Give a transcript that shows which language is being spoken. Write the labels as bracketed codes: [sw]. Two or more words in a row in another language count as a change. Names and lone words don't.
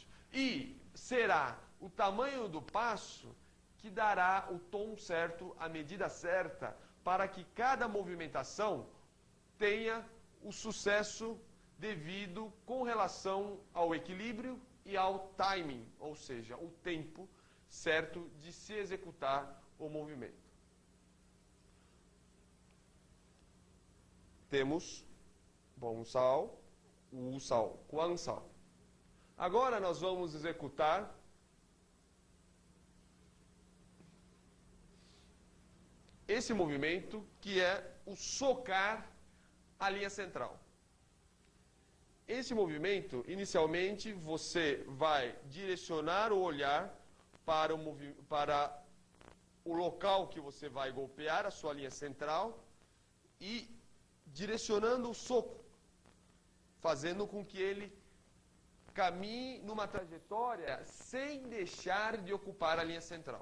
[pt] E será o tamanho do passo que dará o tom certo, a medida certa, para que cada movimentação tenha o sucesso devido com relação ao equilíbrio e ao timing, ou seja, o tempo certo de se executar o movimento. temos bom sal, wu sal, guang sal. Agora nós vamos executar esse movimento que é o socar a linha central. Esse movimento, inicialmente, você vai direcionar o olhar para o local que você vai golpear, a sua linha central, e direcionando o soco, fazendo com que ele caminhe numa trajetória sem deixar de ocupar a linha central.